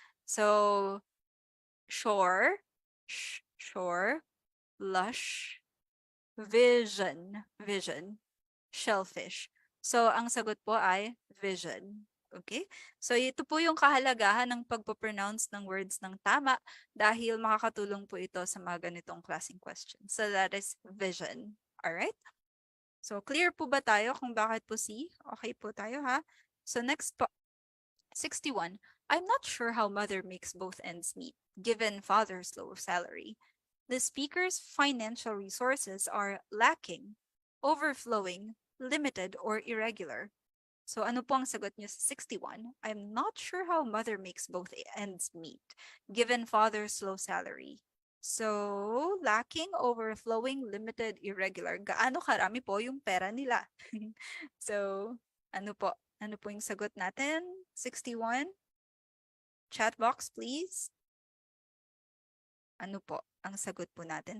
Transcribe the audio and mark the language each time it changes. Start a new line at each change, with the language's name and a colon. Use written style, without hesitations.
English: So, shore, shore, lush, vision, vision, shellfish.
Filipino: So, ang sagot po ay vision. Okay? So, ito po yung kahalagahan ng pagpo-pronounce ng words ng tama dahil makakatulong po ito sa mga ganitong klaseng questions.
English: So, that is vision. Alright? So, clear po ba tayo
Filipino: kung bakit po C? Okay po tayo ha?
English: So, next po, 61. I'm not sure how mother makes both ends meet, given father's low salary. The speaker's financial resources are lacking, overflowing, limited, or irregular.
Filipino: So ano po ang sagot niyo sa 61?
English: I'm not sure how mother makes both ends meet, given father's low salary. So, lacking, overflowing, limited, irregular.
Filipino: Gaano karami po yung pera nila? So, ano po? Ano po yung sagot natin? 61?
English: Chat box, please.
Filipino: Ano po? ang sagot po natin?